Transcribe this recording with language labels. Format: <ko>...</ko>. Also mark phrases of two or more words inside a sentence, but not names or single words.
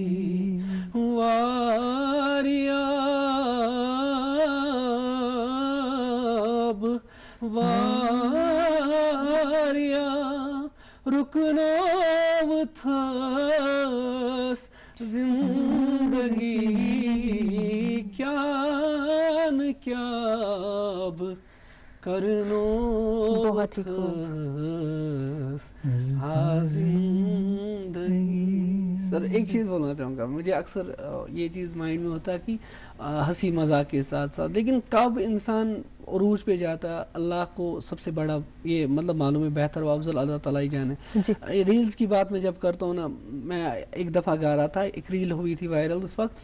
<ks>واریا رکنو تھس زندگی, کیا کرنو تھس ہا زندگی.</ks> <ur>سر ایک چیز بولنا چاہوں گا, مجھے اکثر یہ چیز مائنڈ میں ہوتا ہے کہ ہنسی مذاق کے ساتھ ساتھ, لیکن کب انسان عروج پہ جاتا ہے اللہ کو سب سے بڑا یہ مطلب معلوم ہے, بہتر و افضل اللہ تعالیٰ ہی جانے. ریلز کی بات میں جب کرتا ہوں نا, میں ایک دفعہ گا رہا تھا, ایک ریل ہوئی تھی وائرل اس وقت.</ur>